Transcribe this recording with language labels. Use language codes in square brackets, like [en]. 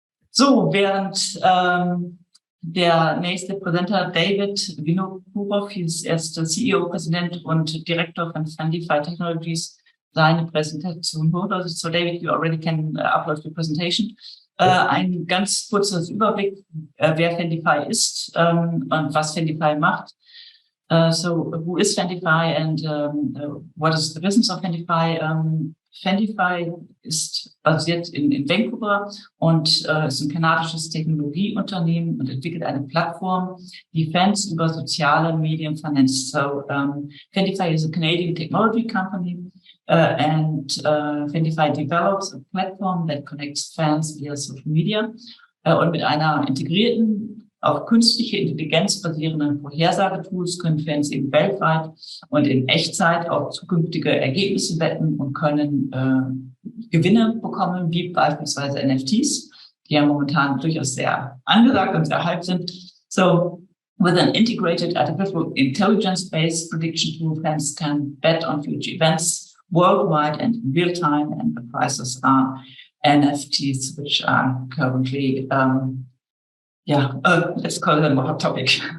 [de] So, während der nächste Präsenter David Vinokurov, er ist der CEO-Präsident und Direktor von Fandifi Technologies, seine Präsentation hört. [en] So David, you already can upload your presentation. [de] Ein ganz kurzes Überblick, wer Fandifi ist und was Fandifi macht. [en] So, who is Fandifi and what is the business of Fandifi? [de] Fandifi ist basiert in Vancouver und ist ein kanadisches Technologieunternehmen und entwickelt eine Plattform, die Fans über soziale Medien vernetzt. [en] So, Fandifi is a Canadian technology company and Fandifi develops a platform that connects fans via social media [de] und mit einer integrierten auf künstliche Intelligenz basierenden Vorhersagetools können Fans eben weltweit und in Echtzeit auf zukünftige Ergebnisse wetten und können Gewinne bekommen, wie beispielsweise NFTs, die ja momentan durchaus sehr angesagt und sehr hyped sind. [en] So, with an integrated artificial intelligence-based prediction tool, fans can bet on future events worldwide and in real time, and the prizes are NFTs, which are currently let's call them a hot topic.